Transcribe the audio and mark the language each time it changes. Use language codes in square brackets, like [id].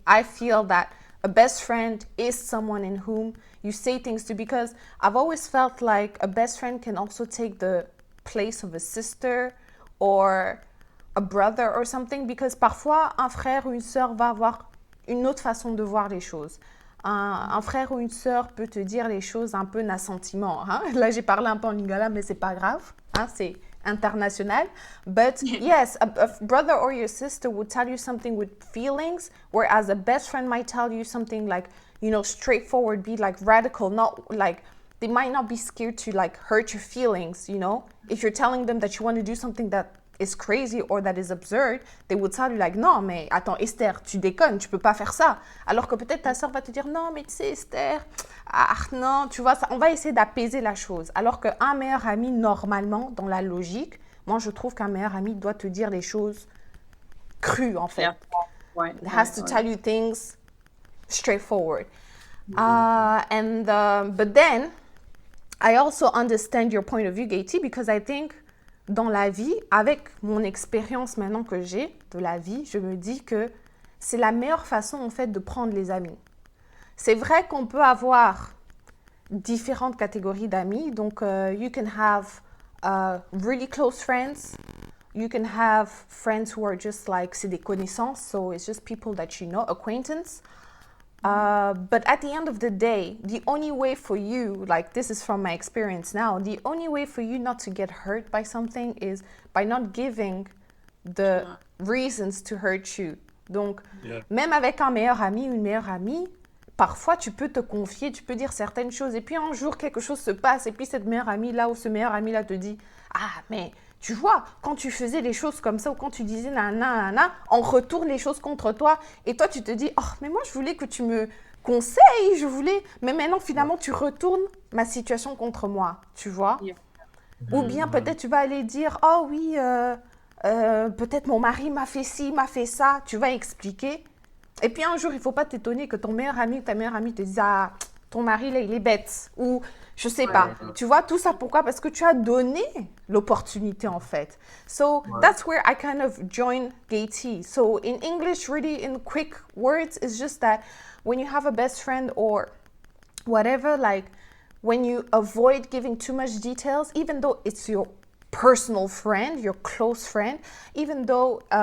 [en] I feel that a best friend is someone in whom you say things to, because I've always felt like a best friend can also take the place of a sister or a brother or something, because [fr] parfois, un frère ou une sœur va avoir une autre façon de voir les choses. Un frère ou une sœur peut te dire les choses un peu d'assentiment. Hein? Là, j'ai parlé un peu en lingala, mais c'est pas grave. Hein? C'est international. [en] But yes, a brother or your sister would tell you something with feelings, whereas a best friend might tell you something like, straightforward, be like radical, not like they might not be scared to like hurt your feelings, you know. If you're telling them that you want to do something that is crazy or that is absurd, they would tell you like, [fr] non, mais attends, Esther, tu déconnes, tu peux pas faire ça. Alors que peut-être ta sœur va te dire, non, mais tu sais, Esther, non, tu vois, ça, on va essayer d'apaiser la chose. Alors qu'un meilleur ami, normalement, dans la logique, moi, je trouve qu'un meilleur ami doit te dire les choses crues, en fait. Yeah. Ouais, [en] It has to tell you things straightforward. But then, I also understand your point of view, Gaty, because I think [fr] dans la vie, avec mon expérience maintenant que j'ai de la vie, je me dis que c'est la meilleure façon en fait de prendre les amis. C'est vrai qu'on peut avoir différentes catégories d'amis. [en] Donc, you can have really close friends. You can have friends who are just like, [fr] c'est des connaissances, [en] so it's just people that you know, acquaintance. But at the end of the day, the only way for you, like this is from my experience now, the only way for you not to get hurt by something is by not giving the reasons to hurt you. [fr] Donc, même avec un meilleur ami ou une meilleure amie, parfois tu peux te confier, tu peux dire certaines choses, et puis un jour quelque chose se passe, et puis cette meilleure amie là ou ce meilleur ami là te dit, ah mais tu vois, quand tu faisais les choses comme ça ou quand tu disais nanana, on retourne les choses contre toi. Et toi, tu te dis, oh, mais moi, je voulais que tu me conseilles, je voulais... Mais maintenant, finalement, tu retournes ma situation contre moi, tu vois. Yeah. Ou bien peut-être tu vas aller dire, oh oui, peut-être mon mari m'a fait ci, m'a fait ça. Tu vas expliquer. Et puis un jour, il ne faut pas t'étonner que ton meilleur ami ou ta meilleure amie te dise, ah, ton mari, là, il est bête. Ou... Je sais pas. Tu vois, tout ça, pourquoi? Parce que tu as donné l'opportunité, en fait. [en] So, that's where I kind of join Gaty. So, in English, really, in quick words, it's just that when you have a best friend or whatever, like, when you avoid giving too much details, even though it's your personal friend, your close friend, even though